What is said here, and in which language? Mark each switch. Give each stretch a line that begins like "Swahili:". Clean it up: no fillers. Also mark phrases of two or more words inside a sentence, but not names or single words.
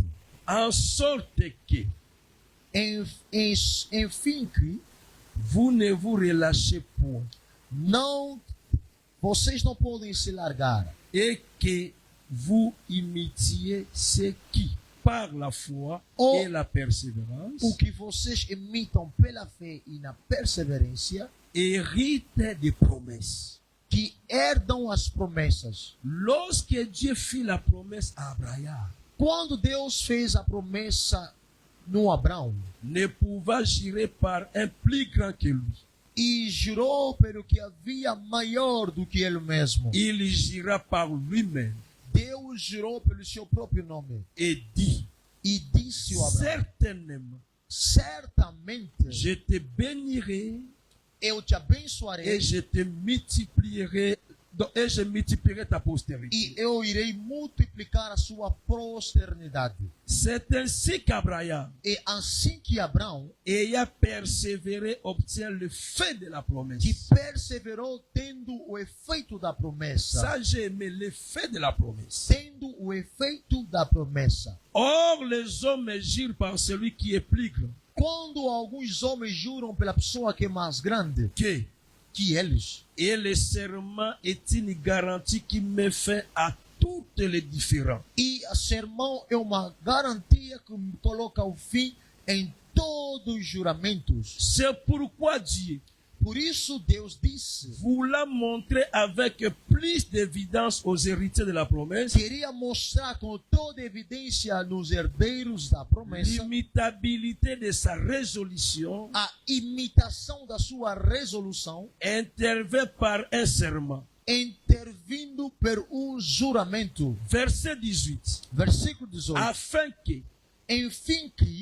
French: En sorte que
Portuguese: enfim que
French: vous ne vous relâchez point
Portuguese: não, vocês não podem se largar
French: et que vous imitiez ceux qui, par la foi Oh. et la persévérance,
Portuguese: o que vocês imitam pela fé e na perseverança,
French: héritent des promesses.
Portuguese: que herdam as promessas.
French: Lorsque Dieu fit la promesse à Abraham,
Portuguese: Quando Deus fez a promessa no Abraão
French: ne pouvant jurer par un plus grand que lui,
Portuguese: e jurou pelo que havia maior do que ele mesmo,
French: il jura par lui-même
Portuguese: Deus jurou pelo seu próprio nome
French: et dit,
Portuguese: e disse ao Abraão:
French: certainement,
Portuguese: certamente
French: je te bénirai
Portuguese: eu te abençoarei
French: et je te multiplierai, et je multiplierai ta postérité.
Portuguese: e eu irei multiplicar a sua posteridade.
French: C'est ainsi qu'Abraham,
Portuguese: E assim que Abraão,
French: ayant persévéré, obtient le fait de la promesse.
Portuguese: que perseverou tendo o efeito da promessa,
French: Ça, j'ai aimé l'effet de la promesse.
Portuguese: tendo o efeito da promessa.
French: Or, les hommes jurent par celui qui est plus grand
Portuguese: Quando alguns homens juram pela pessoa que é mais grande
French: qu'eux.
Portuguese: que eles,
French: Et le serment est une garantie qui met fin à toutes les différends.
Portuguese: e a sermão é uma garantia que coloca o fim em todos os juramentos.
French: C'est pourquoi Dieu,
Portuguese: Por isso Deus disse,
French: voulant montrer avec plus d'évidence aux héritiers de la promesse
Portuguese: queria mostrar com toda evidência nos herdeiros da promessa
French: l'imitabilité de sa résolution,
Portuguese: a imitação da sua resolução,
French: intervient par un serment.
Portuguese: intervindo por juramento.
French: Verset 18.
Portuguese: Versículo 18.
French: Afin que,
Portuguese: Enfim que,